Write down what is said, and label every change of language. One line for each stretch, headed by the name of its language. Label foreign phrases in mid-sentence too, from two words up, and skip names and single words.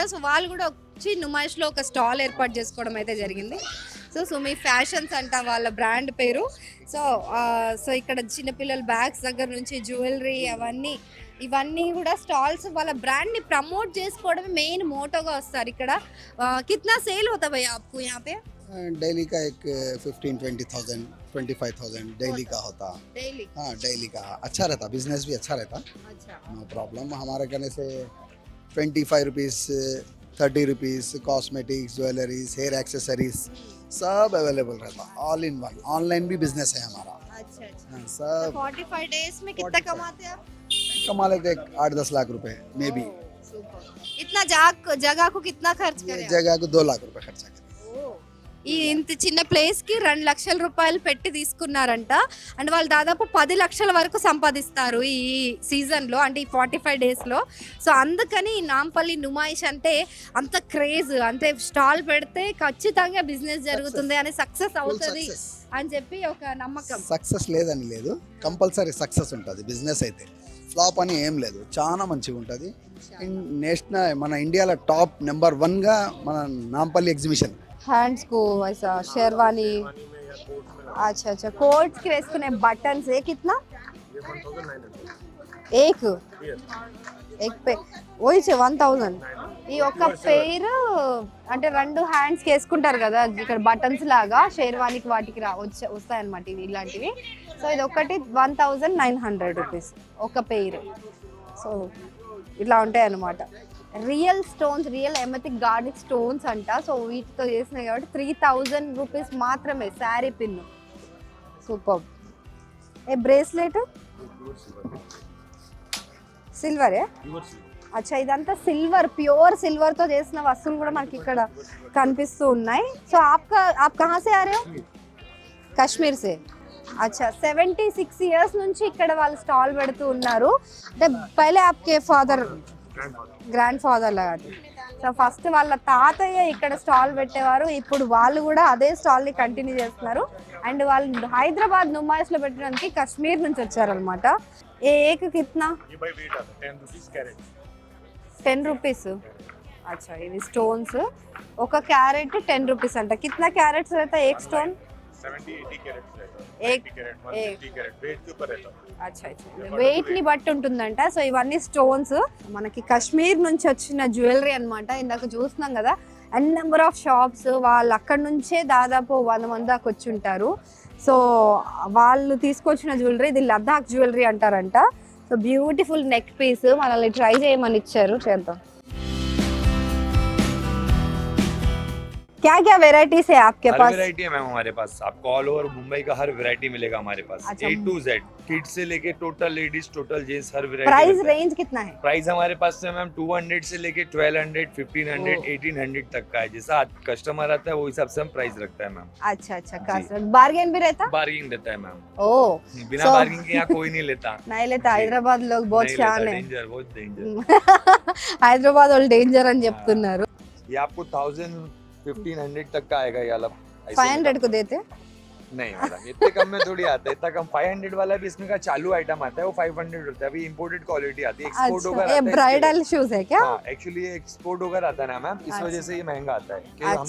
Telugu: సో వాళ్ళు కూడా వచ్చి నుమాయిష్లో ఒక స్టాల్ ఏర్పాటు చేసుకోవడం అయితే జరిగింది. సో సుమి ఫ్యాషన్స్ అంట వాళ్ళ బ్రాండ్ పేరు. సో ఇక్కడ చిన్నపిల్లల బ్యాగ్స్ దగ్గర నుంచి జ్యువెలరీ ఇవన్నీ కూడా స్టాల్స్ వాళ్ళ బ్రాండ్ ని ప్రమోట్ చేసుకోవడమే
English: main motto
Telugu: వస్తారు ఇక్కడ.
Hindi: कितना सेल होता है भैया आपको यहाँ पे? डेली का एक 15-20,000 25,000 डेली का होता. डेली? हाँ डेली का अच्छा रहता, बिजनेस भी अच्छा रहता. अच्छा,
English: no problem.
Hindi: हमारे कहने से 25 रुपीज़ 30 रुपीस
English: cosmetics jewelleries hair accessories
Hindi: सब अवेलेबल रहता,
English: all in one.
Hindi: ऑनलाइन भी बिजनेस है हमारा। अच्छा अच्छा। हाँ, तो सब 45 डेज में कितना 45 कमाते हैं आप? कमा लेते 8-10 लाख रुपए
English: may be.
Hindi: इतना जगह को कितना खर्च ये करे आप? जगह को 2 लाख रुपए खर्चा करें।
Telugu: ఈ ఇంత చిన్న ప్లేస్ కి 2 లక్షల రూపాయలు పెట్టి తీసుకున్నారంట. అండ్ వాళ్ళు దాదాపు 10 లక్షల వరకు సంపాదిస్తారు ఈ సీజన్ లో, అంటే ఈ 45 డేస్ లో. సో అందుకని ఈ నాంపల్లి నుమాయిష్ అంటే అంత క్రేజ్, అంటే స్టాల్ పెడితే ఖచ్చితంగా బిజినెస్ జరుగుతుంది అని సక్సెస్ అవుతుంది అని చెప్పి ఒక నమ్మకం. సక్సెస్ లేదని లేదు,
English: compulsory success
Telugu: ఉంటుంది బిజినెస్ అయితే, ఫ్లాప్ అని ఏం లేదు, చాలా మంచిగా ఉంటుంది. నేషనల్ మన ఇండియాలో
English: top number
Telugu: 1 గా మన నాంపల్లి ఎగ్జిబిషన్। హ్యాండ్స్ కు
Hindi: ऐसा शेरवानी, अच्छा अच्छा, कोट्स की
Telugu: వేసుకునే బటన్స్ ఏ
Hindi: कितना एक एक पे वही 1000
Telugu: ఈ ఒక్క పేరు అంటే 2 హ్యాండ్స్ కి వేసుకుంటారు కదా ఇక్కడ బటన్స్ లాగా, షేర్వానికి వాటికి వస్తాయి అన్నమాట ఇవి ఇలాంటివి. సో ఇది ఒకటి 1900 రూపీస్ ఒక పేరు. సో ఇట్లా ఉంటాయి అన్నమాట.
English: real stones, real emetic garnic stones
Telugu: అంట. సో వీటితో చేసినాయి కాబట్టి 3000 రూపీస్ మాత్రమే
English: saree pin.
Telugu: సూపర్.
English: a bracelet silver,
Telugu: అచ్చా ఇదంతా సిల్వర్,
English: pure silver
Telugu: తో చేసిన వస్తువులు కూడా మనకి ఇక్కడ కనిపిస్తూ ఉన్నాయి.
Hindi: సో आप कहाँ से आ रहे हो? కశ్మీర్ సే.
Telugu: अच्छा 76 ఇయర్స్ నుంచి ఇక్కడ వాళ్ళు స్టాల్ పెడుతూ ఉన్నారు. అంటే
Hindi: पहले आपके फादर
English: grandfather
Telugu: లాగా. సో ఫస్ట్ వాళ్ళ తాతయ్య ఇక్కడ స్టాల్ పెట్టేవారు, ఇప్పుడు వాళ్ళు కూడా అదే స్టాల్ని కంటిన్యూ చేస్తున్నారు. అండ్ వాళ్ళు హైదరాబాద్ నుమాయిష్లో పెట్టడానికి కశ్మీర్ నుంచి వచ్చారనమాట.
Hindi: एक कितना? 10 रुपीस.
Telugu: అచ్చా ఇవి స్టోన్స్, ఒక క్యారెట్ 10 రూపీస్ అంట.
Hindi: कितना कैरेट्स रहता एक स्टोन? 70-80 कैरेट्स रहता है। एक 80 कैरेट 150 कैरेट वेट के ऊपर रहता है। अच्छा अच्छा,
Telugu: వెయిట్ ని బట్టి ఉంటుందంట. సో ఇవన్నీ స్టోన్స్ మనకి కశ్మీర్ నుంచి వచ్చిన జ్యువెలరీ అన్నమాట. ఇందాక చూస్తున్నాం కదా
English: and number of shops,
Telugu: వాళ్ళు అక్కడ నుంచే దాదాపు 100 మంది దాకా వచ్చి ఉంటారు. సో వాళ్ళు తీసుకొచ్చిన జ్యువెలరీ ఇది లద్దాఖ్ జ్యువెలరీ అంటారంట.
English: so beautiful neck piece
Telugu: మనల్ని ట్రై చేయమని ఇచ్చారు, చేద్దాం.
Hindi: क्या क्या वेराइटीज है आपके हर पास? वैरायटी है मैम हमारे पास, आपको
English: all over
Hindi: मुंबई का हर वैरायटी मिलेगा हमारे पास। अच्छा।
English: A to Z,
Hindi: किड्स से लेके
English: total ladies total gents
Hindi: हर वैरायटी।
English: price range
Hindi: कितना है? प्राइस हमारे पास है मैम 200 से लेके 1200, 1500, 1800 तक का है। जैसा कस्टमर आता है वो हिसाब से हम प्राइस रखता है मैम। अच्छा अच्छा, बार्गेन भी रहता? बार्गिंग रहता है मैम, ओ बिना So- बार्गिंग के यहाँ कोई नहीं लेता। नहीं लेता, हैदराबाद लोग बहुत शान है. डेंजर, बहुत डेंजर।
Telugu: హైదరాబాద్ వాళ్ళు డేంజర్ అని చెప్తున్నారు.
Hindi: ये आपको 1000-1500 तक का आएगा ये वाला। 500 को देते? नहीं मैडम, इतने कम में थोड़ी आता है, इतना कम। 500 वाला भी इसमें का चालू आइटम आता है, वो 500 होता है। अभी
English: imported quality
Hindi: आती है, एक्सपोर्ट अच्छा, होकर ये ब्राइडल शूज है क्या? हाँ एक्चुअली ये एक्सपोर्ट होकर आता है ना मैम, इस वजह से ये महंगा आता है कि हम